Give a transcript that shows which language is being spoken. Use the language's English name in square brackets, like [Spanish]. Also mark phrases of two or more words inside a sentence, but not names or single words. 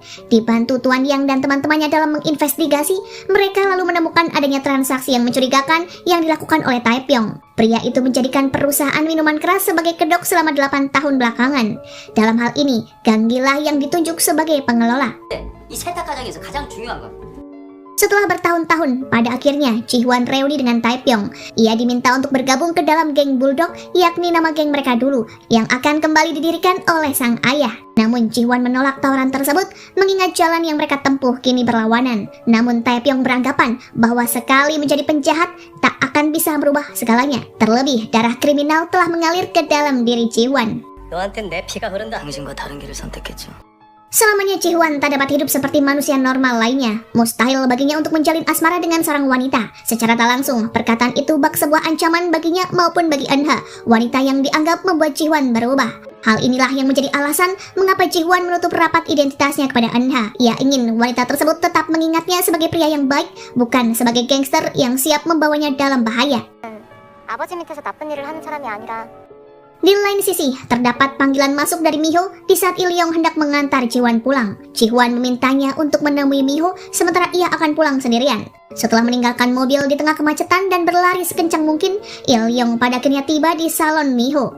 [Indonesian] Dibantu Tuan Yang dan teman-temannya dalam menginvestigasi, mereka lalu menemukan adanya transaksi yang mencurigakan yang dilakukan oleh Taepyeong. Pria itu menjadikan perusahaan minuman keras sebagai kedok selama 8 tahun belakangan. Dalam hal ini, Gang Gilah yang ditunjuk sebagai pengelola. [Korean] 이 세탁 과정에서 가장 중요한 건 [Indonesian] Setelah bertahun-tahun, pada akhirnya Ji-hwan reuni dengan Taepyeong. Ia diminta untuk bergabung ke dalam geng Bulldog, yakni nama geng mereka dulu, yang akan kembali didirikan oleh sang ayah. Namun Ji-hwan menolak tawaran tersebut, mengingat jalan yang mereka tempuh kini berlawanan. Namun Taepyeong beranggapan bahwa sekali menjadi penjahat, tak akan bisa merubah segalanya. Terlebih, darah kriminal telah mengalir ke dalam diri Ji-hwan. [Korean] 너한텐 내 피가 흐른다. 당신과 다른 길을 선택했죠. [Indonesian] Selamanya Ji-hwan tak dapat hidup seperti manusia normal lainnya. Mustahil baginya untuk menjalin asmara dengan seorang wanita. Secara tak langsung, perkataan itu bak sebuah ancaman baginya maupun bagi Eunha, wanita yang dianggap membuat Ji-hwan berubah. Hal inilah yang menjadi alasan mengapa Ji-hwan menutup rapat identitasnya kepada Eunha. Ia ingin wanita tersebut tetap mengingatnya sebagai pria yang baik, bukan sebagai gangster yang siap membawanya dalam bahaya. [Korean] 아버지 밑에서 나쁜 일을 하는 사람이 아니라 [Indonesian] Di lain sisi, terdapat panggilan masuk dari Miho di saat Il-yong hendak mengantar Ji-hwan pulang. Ji-hwan memintanya untuk menemui Miho sementara ia akan pulang sendirian. Setelah meninggalkan mobil di tengah kemacetan dan berlari sekencang mungkin, Il-yong pada akhirnya tiba di salon Miho.